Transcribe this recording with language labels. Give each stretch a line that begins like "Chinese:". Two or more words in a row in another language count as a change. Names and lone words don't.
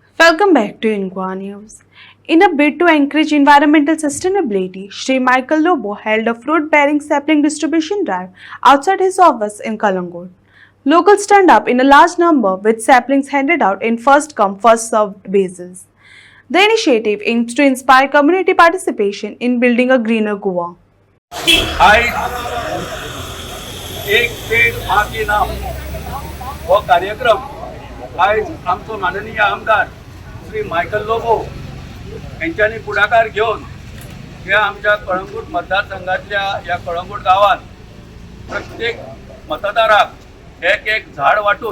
English: Welcome back to Inqua News. In a bid to encourage environmental sustainability, Sri Michael Lobo held a fruit-bearing sapling distribution drive outside his office in Kalangood. Locals turned up in a large number with saplings handed out in first-come, first-served basis. The initiative aims to inspire community participation in building a greener Goa.
Konkani: आज एक पेड माँ के नाम हो कार्यक्रम आज आमचो माननीय आमदार श्री मायकल लोबो यांच्यानी पुढाकार घेऊन या आमच्या कळंगूट मतदारसंघातल्या या कळंगूट गावात प्रत्येक मतदाराक एक एक झाड वाटून